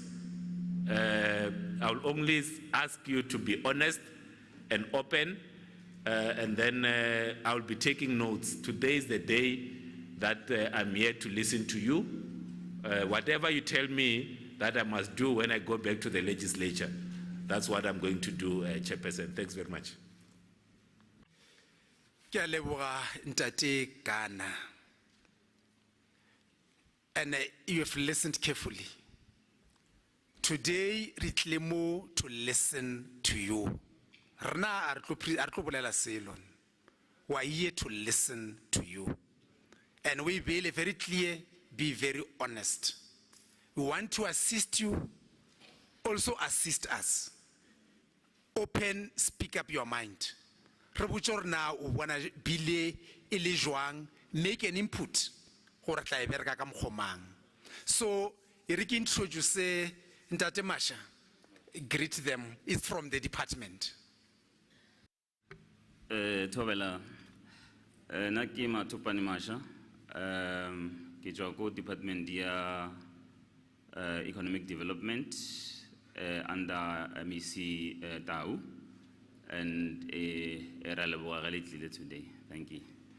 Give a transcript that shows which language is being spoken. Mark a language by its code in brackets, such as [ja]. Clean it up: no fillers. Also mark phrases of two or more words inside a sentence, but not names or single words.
[en] I'll only ask you to be honest and open, and then I'll be taking notes. Today is the day that I'm here to listen to you. Whatever you tell me that I must do when I go back to the legislature, that's what I'm going to do, Chairperson. Thanks very much. [tn] Ke a leboga Ntate Ghana. [en] And you have listened carefully. Today, [tn] re tle mo [en] to listen to you. [tn] Rna a re tlo bolela selo. [en] We are here to listen to you. And we be very clear, be very honest. We want to assist you, also assist us. Open, speak up your mind. [tn] Re botse gore na o bona bile e le jwang, [en] make an input. So, Eric introduce Ntate Masha, greet them. It's from the department. Tovela, Nakima Tupani Masha, Kijoko Department dia Economic Development under MEC Tau and a relevant related today. Thank you.